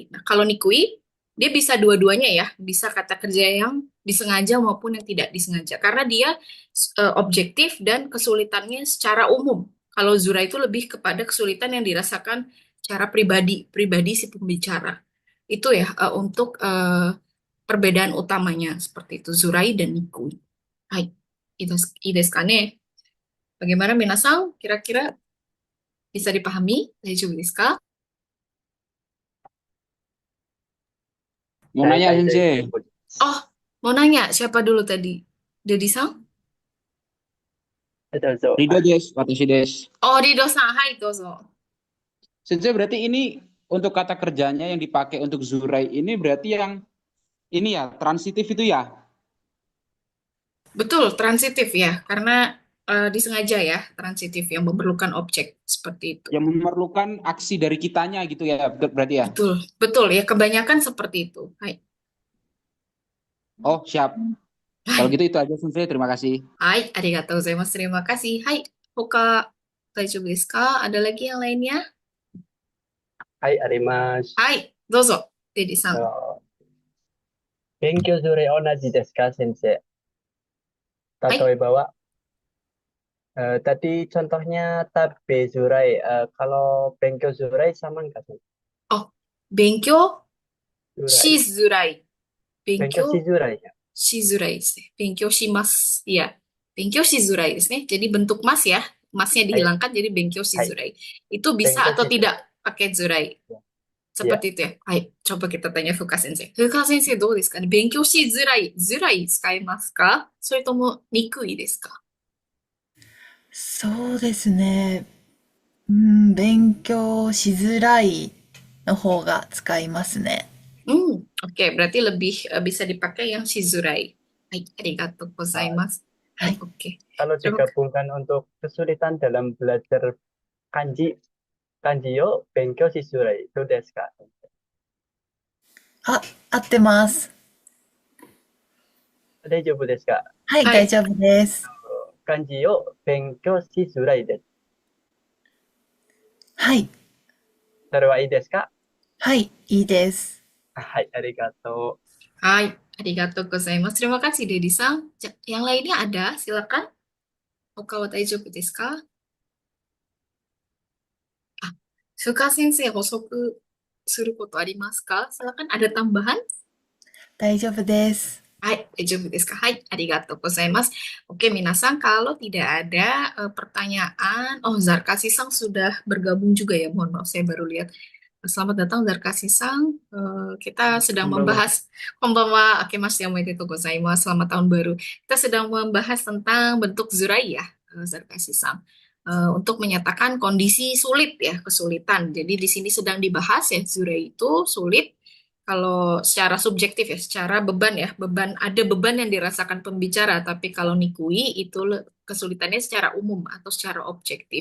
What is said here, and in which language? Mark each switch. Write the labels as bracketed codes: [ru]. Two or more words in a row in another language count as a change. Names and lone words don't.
[id] Nah, kalau nikui Dia bisa dua-duanya ya, bisa kata kerja yang disengaja maupun yang tidak disengaja. Karena dia objektif dan kesulitannya secara umum. Kalau Zura itu lebih kepada kesulitan yang dirasakan secara pribadi, pribadi si pembicara. Itu ya untuk perbedaan utamanya seperti itu Zurai dan Nikui. [ja] はい、いいですかね? Bagaimana Minasang? [id] Kira-kira bisa dipahami? [ja] 大丈夫ですか? [id] Mau nanya Sensei. Oh, mau nanya siapa dulu tadi? Dedi-san? [ja] Ridho des, watashi des. Oh, Rido さん。はい、どうぞ. [id] Sensei berarti ini untuk kata kerjanya yang dipakai untuk Zurai ini berarti yang ini ya transitif itu ya, Betul, transitif ya, karena disengaja ya, transitif yang memerlukan objek seperti itu. yang memerlukan aksi dari kitanya gitu ya, berarti ya. Betul, betul ya, kebanyakan seperti itu. Hai, Oh siap. Kalau hai, gitu itu aja Sensei. Terima kasih. hai, [ja] ありがとうございます. [id] Terima kasih. Hai, [ja] 他大丈夫ですか? [id] Ada lagi yang lainnya? [ja] はい、あります。はい、どうぞ、Dedi さん. 勉強する同じですか、先生。 Hai, 例えばは、 [id] tadi contohnya [ja] 食べづらい. [id] Kalau [ja] 勉強づらい [id] sama nggak sih? [ja] oh, benkyo Zurai. shizurai. Bengkyo Benkyo しづらい ya. しづらいですね. 勉強します. Iya, 勉強しづらいですね. [id] Jadi bentuk mas ya, masnya Hai, dihilangkan jadi benkyo hai. shizurai. Itu bisa Bengkyo atau si tidak zurai. pakai zurai? Ya. Ya. Seperti itu ya. Hai, coba kita tanya Fuka Sensei. Fuka Sensei, [ja] どうですかね? 勉強しづらい、づらい使いますか? それとも、にくいですか? そうですね。勉強しづらいの方が使いますね。 [id] Oke, berarti lebih bisa dipakai yang shizurai. [ja] Hai, arigatou Ah, gozaimasu. は Hai, い。 [id] oke. kalau Terima kasih. digabungkan untuk kesulitan dalam belajar kanji, [ja] 漢字を勉強しづらい. [id] Itu [ja] ですか? あ、合ってます。大丈夫ですか？はい、大 Hai, 丈夫です。漢字を勉強しづらいです。はい、それはいいですか？はい、いいです。はい、ありがとはい、ありがとうございます. [id] Terima kasih, Dedi-san. Yang lainnya ada, silakan. [ja] ほかは大丈夫ですか? [id] Ah, Fuka Sensei, 補足することありますか? Silakan, ada tambahan? [ja] 大丈夫です。はい、大丈夫ですか？はい、ありがとうございます. [id] Oke, minasan, kalau tidak ada pertanyaan, oh Zarkasi-san sudah bergabung juga ya, mohon maaf saya baru lihat. Selamat datang Zarkasi-san. Kita sedang [ja] う。こんばんは。 [id] membahas, [ja] こんばんは、明けましておめでとうございます, [id] selamat tahun baru. Kita sedang membahas tentang bentuk zurai ya, Zarkasi-san. Untuk menyatakan kondisi sulit ya, kesulitan. Jadi di sini sedang dibahas ya, zurai itu sulit kalau secara subjektif ya, secara beban ya, ada beban yang dirasakan pembicara, tapi kalau nikui itu kesulitannya secara umum atau secara objektif.